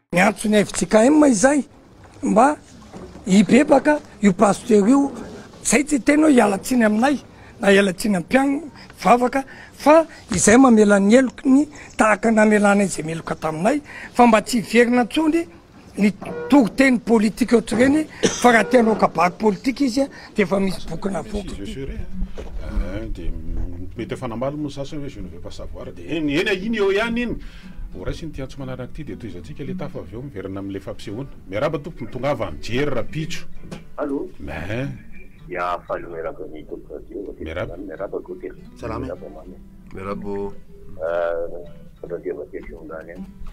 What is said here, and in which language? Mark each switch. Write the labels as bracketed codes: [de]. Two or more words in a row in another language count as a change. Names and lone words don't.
[mg] Ny antony F J K M izay, mba hibebaka io pasteur io, zay tsy tena hoe hialatsiny aminay, na hialatsiny amin'ny mpiano, vavaka, fa izay mamela ny eloko ny tahaka namelana izay meloka taminay, fa mba tsy hiverina intsony ny tokoteny politika ohatry reny, fa raha tianao kabary politika izy a, dia efa misy boky navoaka. [fr] Si je serais, hein, [mg] de mety efa namaly moa sasany hoe [fr] je ne veux pas savoir, [mg] de eny, eny a iny eo ihany iny. Ho raisiny ty antso manaraka ty, de toy izay antsika le tafa avy eo miverina amin'le fampisehoana. Miaraba tompony, tonga avy amin'ny jery raha pitso. [fr] Allô? Mais. [mg] Ya, falo miaraba ny tompony radio. Miaraba. Miaraba gote. Salama. Miaraba mamy. Miaraba. Euh, radio Vatikana any.